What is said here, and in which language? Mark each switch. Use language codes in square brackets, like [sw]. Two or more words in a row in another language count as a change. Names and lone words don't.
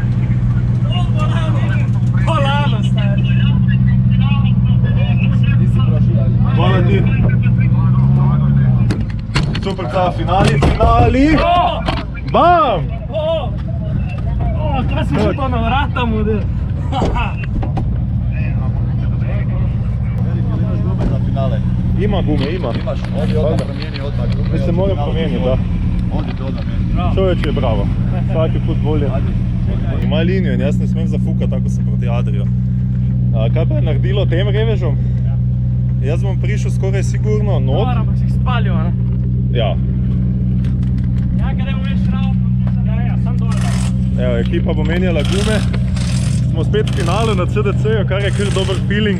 [sl] Kolano, stari. Hvala ti. Super, ta finali. Bam! Kaj si že pa na vrata model? [hr] Ima gume, ima. Imaš, ovdje odmah promijeni odmah gume. Mi se moram promijeniti, da. Ovdje to odmah meni. Čovječ je bravo. Svaki put bolje. [sl] Ima linijo in jaz ne smem zafukati, tako sem proti Adriju. Kaj pa je naredilo tem revežom? Jaz bom prišel skoraj sigurno not. Dobar, ampak si jih spalil, ne? Ja. Ja, kaj ne bo več šrao, ja, sam dole. Evo, ekipa bo menjala gume. Smo spet v finalu na CDC-ju, kar je kar dober feeling.